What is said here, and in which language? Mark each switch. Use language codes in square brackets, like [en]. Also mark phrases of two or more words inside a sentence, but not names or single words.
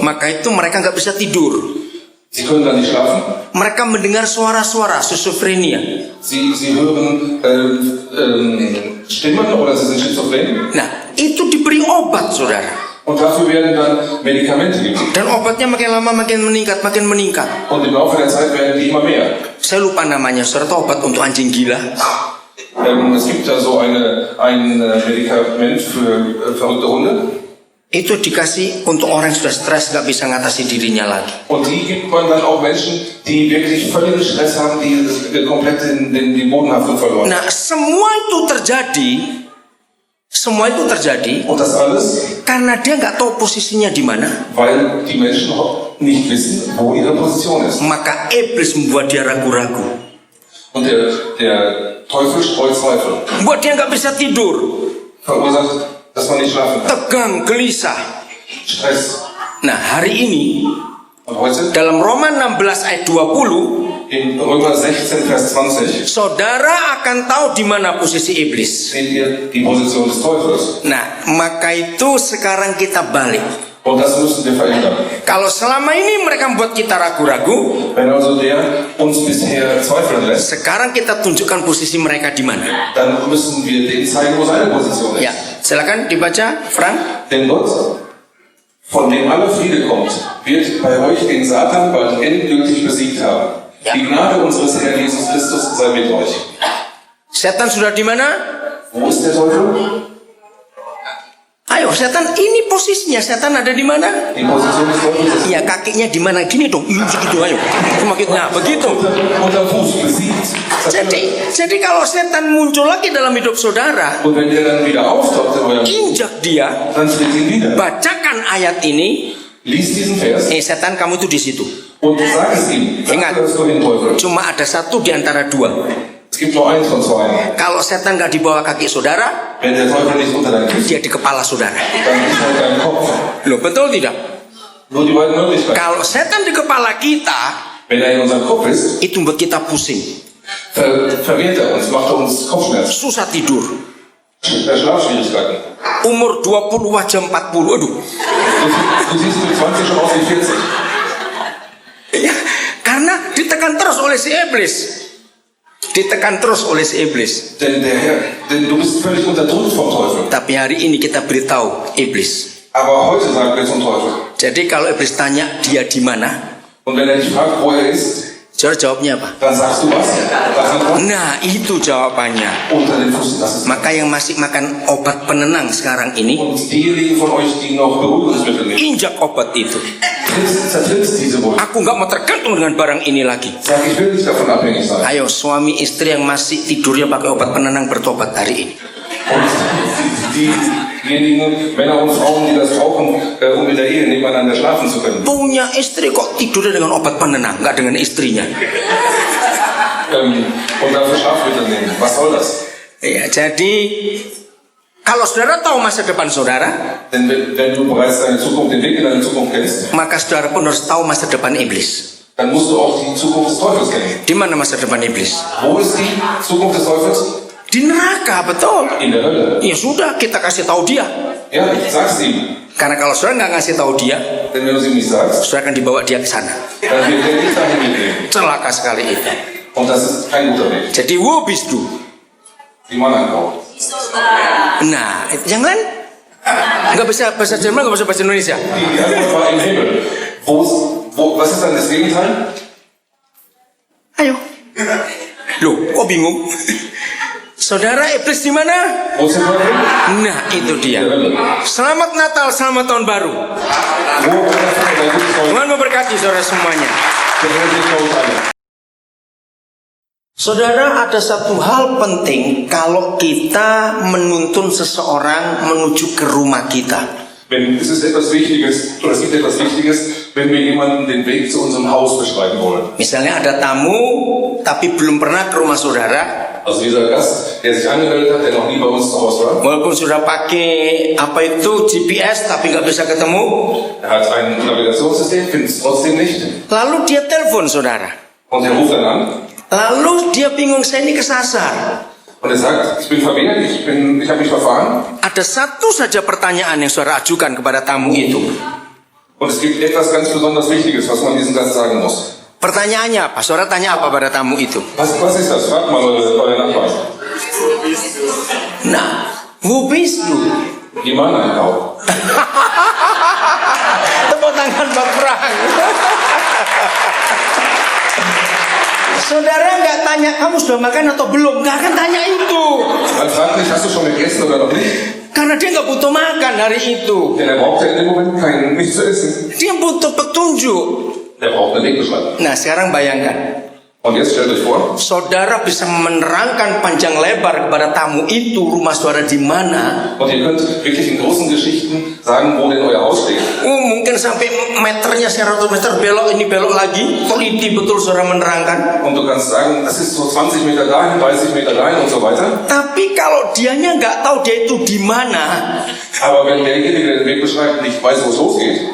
[id] Maka itu mereka gak bisa tidur. [de] Sie können dann nicht schlafen. [id] Mereka mendengar suara-suara, schizophrenia. [de] Sie hören Stimmen oder sie sind schizophren. [id] Nah, itu diberi obat, saudara. [de] Und dafür werden dann Medikamente gegeben. [id] Dan obatnya makin lama makin meningkat. [de] Und im Laufe der Zeit werden die immer mehr. [id] Saya lupa namanya, saudara tahu obat untuk anjing gila? [de] Es gibt da so ein Medikament für verrückte Hunde. [id] Itu dikasih untuk orang yang sudah stres, gak bisa ngatasi dirinya lagi. [de] Und die gibt man dann auch Menschen, die wirklich völligen Stress haben, die komplett den Bodenhaftung verloren. [id] Nah, semua itu terjadi [de] Und das alles, [id] karena dia nggak tahu posisinya di mana. [de] weil die Menschen auch nicht wissen, wo ihre Position ist. [id] Maka iblis membuat dia ragu-ragu, [de] Und der Teufel streut Zweifel, [id] buat dia nggak bisa tidur, [de] verursacht, dass man nicht schlafen kann. [id] tegang, gelisah. [de] Stress. [id] Nah, hari ini [de] Und heute [id] dalam Roma 16 ayat 20, [de] in Römer 16, Vers 20 [id] saudara akan tahu di mana posisi iblis. [de] seht ihr die Position des Teufels. [id] Nah, maka itu sekarang kita balik. [de] Und das müssen wir verändern. [id] Kalau selama ini mereka membuat kita ragu-ragu, [de] Wenn also der uns bisher zweifeln lässt, [id] sekarang kita tunjukkan posisi mereka di mana. [de] dann müssen wir dem zeigen, wo seine Position ist. [id] Ya, silakan dibaca, Frank. [de] Denn Gott, von dem aller Friede kommt, wird bei euch den Satan bald endgültig besiegt haben. Ja. Die Gnade unseres Herrn Jesus Christus sei mit euch. [id] Setan sudah di mana? [de] Wo ist der Teufel? [id] Ayo, setan ini posisinya. Setan ada di mana? [de] Die Position des Teufels ist [id] Iya, kakinya di mana? Gini dong. Iya, begitu. Ayo. Nah, begitu. [de] unter Fuß besiegt. [id] Jadi kalau setan muncul lagi dalam hidup saudara, [de] Und wenn der dann wieder auftaucht in eurem Leben, [id] injak dia, [de] dann tritt ihn wieder. [id] bacakan ayat ini. [de] Lies diesen Vers [id] Setan, kamu itu di situ. [de] und sag es ihm. [id] Ingat. [de] Sag es du hin, Teufel. [id] Cuma ada satu di antara dua. [de] Es gibt nur eins von zwei. [id] Kalau setan nggak di bawah kaki saudara, [de] Wenn der Teufel nicht unter deinen Füßen, [id] dia di kepala saudara. [de] dann ist er dein Kopf. [id] Loh, betul tidak? [de] Nur die beiden Möglichkeiten. [id] Kalau setan di kepala kita, [de] Wenn er in unserem Kopf ist, [id] itu membuat kita pusing, [de] verwirrt er uns, macht er uns Kopfschmerzen, [id] susah tidur. [de] Schlafschwierigkeiten. [id] Umur 20 wajah 40. Aduh. [de] Du siehst mit 20 schon aus wie 40. [id] Ya, karena ditekan terus oleh si iblis. Ditekan terus oleh si iblis. [de] Denn du bist völlig unterdrückt vom Teufel. [id] Tapi hari ini kita beritahu iblis. [de] Aber heute sagen wir zum Teufel. [id] Jadi kalau iblis tanya dia di mana, [de] Und wenn er dich fragt, wo er ist, [id] saudara jawabnya apa? [de] dann sagst du was? Das Antwort? [id] Nah, itu jawabannya. [de] Unter den Füßen. Das ist. [id] Maka yang masih makan obat penenang sekarang ini, [de] Und diejenigen von euch, die noch Beruhigungsmittel nehmen, [id] injak obat itu. [de] zertrittst diese Wunde. [id] Aku nggak mau tergantung dengan barang ini lagi. [de] Sag, ich will nicht davon abhängig sein. [id] Ayo, suami istri yang masih tidurnya pakai obat penenang bertobat hari ini. [de] Und diejenigen Männer und Frauen, die das brauchen, um in der Ehe nebeneinander schlafen zu können. [id] Punya istri kok tidurnya dengan obat penenang, nggak dengan istrinya. [de] Und dafür Schlafmittel nehmen. Was soll das? [id] Ya, jadi kalau saudara tahu masa depan saudara, [de] Denn wenn du bereits deine Zukunft, den Weg in deine Zukunft kennst, [id] maka saudara pun harus tahu masa depan iblis. [de] dann musst du auch die Zukunft des Teufels kennen. [id] Di mana masa depan iblis? [de] Wo ist die Zukunft des Teufels? [id] Di neraka, betul. [de] In der Hölle. [id] Ya sudah, kita kasih tahu dia. [de] Ja, sag's ihm. [id] Karena kalau saudara nggak ngasih tahu dia, [de] Denn wenn du es ihm nicht sagst, [id] saudara akan dibawa dia ke sana. [de] dann wird er dich dahin mitnehmen. [id] Celaka sekali itu. [de] Und das ist kein guter Weg. [id] Jadi [de] wo bist du? Wie man anbaut. [id] Nah, yang lain nggak bisa bahasa Jerman, nggak bisa bahasa Indonesia. [de] Die Antwort war im Himmel. Was ist dann das Gegenteil? [id] Ayo. Loh, kok bingung? Saudara, iblis di mana? [de] Wo ist der Teufel? [id] Nah, itu dia. [de] In der Hölle. [id] Selamat Natal, selamat tahun baru. [de] Wo ist der Teufel? [id] Tuhan memberkati saudara semuanya. [de] Der Herr sich bei uns alle. [id] Saudara, ada satu hal penting kalau kita menuntun seseorang menuju ke rumah kita. [de] Es ist etwas Wichtiges, oder es gibt etwas Wichtiges, wenn wir jemanden den Weg zu unserem Haus beschreiben wollen. [id] Misalnya ada tamu, tapi belum pernah ke rumah saudara. [de] Also dieser Gast, der sich angemeldet hat, der noch nie bei uns zu Hause war, [id] Walaupun sudah pakai apa itu GPS, tapi nggak bisa ketemu. [de] er hat ein Navigationssystem, findet es trotzdem nicht. [id] Lalu dia telepon saudara. [de] Und er ruft dann an [id] Lalu dia bingung, saya ini kesasar. [de] und er sagt, ich bin verwehrt, ich habe mich verfahren. [id] Ada satu saja pertanyaan yang saudara ajukan kepada tamu itu. [de] Und es gibt etwas ganz besonders Wichtiges, was man diesem Gast sagen muss. [id] Pertanyaannya apa? Saudara tanya apa pada tamu itu? [de] Was ist das? Fragt mal eure Nachbarn. Nah, wo bist du? Die Mann einkaufen. [id] Tepuk tangan Bang Frank. Saudara nggak tanya kamu sudah makan atau belum, nggak akan tanya itu. [de] Man fragt nicht, hast du schon gegessen oder noch nicht? [id] Karena dia nggak butuh makan hari itu. [de] Denn er braucht ja in dem Moment nichts zu essen. [id] Dia butuh petunjuk. [de] Er braucht eine Wegbeschreibung. [id] Nah sekarang bayangkan, [de] Und jetzt stellt euch vor, [id] saudara bisa menerangkan panjang lebar kepada tamu itu rumah saudara di mana. [de] und ihr könnt wirklich in großen Geschichten sagen, wo denn euer Haus steht. [id] Mungkin sampai meternya 100 meter belok ini belok lagi. Teliti betul saudara menerangkan. [de] Und du kannst sagen, das ist so 20 Meter dahin, 30 Meter dahin und so weiter. [id] Tapi kalau dianya nggak tahu dia itu di mana, [de] Aber wenn derjenige, der den Weg beschreibt, nicht weiß, wo es losgeht,